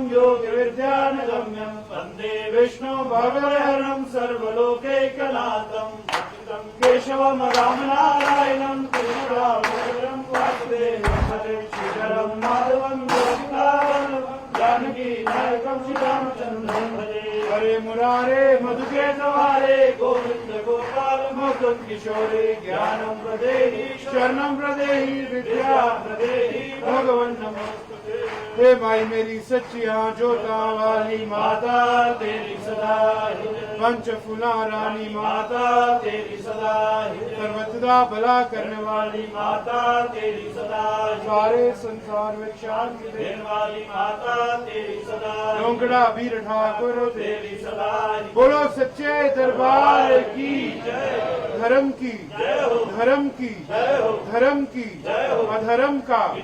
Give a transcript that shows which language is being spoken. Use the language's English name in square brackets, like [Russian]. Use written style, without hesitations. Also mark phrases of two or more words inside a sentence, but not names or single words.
[Sanskrit] योगिविद्यानगम्यं वन्दे विष्णु भवहरणं सर्वलोकैकनाथं केशवं रामनारायणं त्रिपुरावरं वासुदेवं श्रीधरं माधवं जानकी नायकं श्रीरामचन्द्रं भजे हरे मुरारे मधुकेतवारे गोविंद गोपाल मुकुंद किशोरे ज्ञानं प्रदेहि शरणं प्रदेहि विद्या प्रदेहि भगवन् नमोस्तुते। [Hindi] हे माई मेरी सच्चिया जोता वाली माता तेरी सदा पंचफूला रानी माता तेरी सदा सर्वदा भला करने वाली माता तेरी सदा सारे संसार में शांति देने वाली माता तेरी सदा लोंगड़ा वीर ठाकुर तेरी सदा बोलो सच्चे दरबार की जय धर्म की धर्म की धर्म की अधर्म का